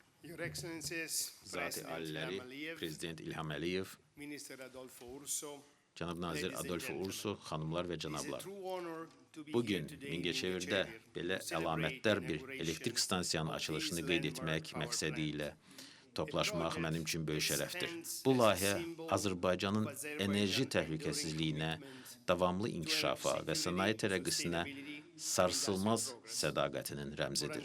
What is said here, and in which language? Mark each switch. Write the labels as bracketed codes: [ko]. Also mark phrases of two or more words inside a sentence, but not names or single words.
[en] Your Excellencies, [az] Zati [en] President [az] Aliləri, İlham Əliyev, Prezident İlham Əliyev, [en] Minister Adolfo Urso, [az] Cənab Nazir [en] Ladies and Adolfo gentlemen, [az] Urso, xanımlar və [en] it is a [az] cənablar. [en] true honor to be [az] Bu gün [en] here today in [az] Mingəçevirdə Mingəçevir belə [en] to celebrate [az] əlamətdar bir [en] inauguration [az] elektrik stansiyanın [en] of [az] açılışını [en] this [az] qeyd [en] landmark [az] etmək [en] power [az] məqsədi ilə [en] plant. [az] toplaşmaq mənim üçün böyük şərəfdir. Bu layihə Azərbaycanın enerji təhlükəsizliyinə, davamlı inkişafa və sənaye tərəqqisinə sarsılmaz sədaqətinin rəmzidir.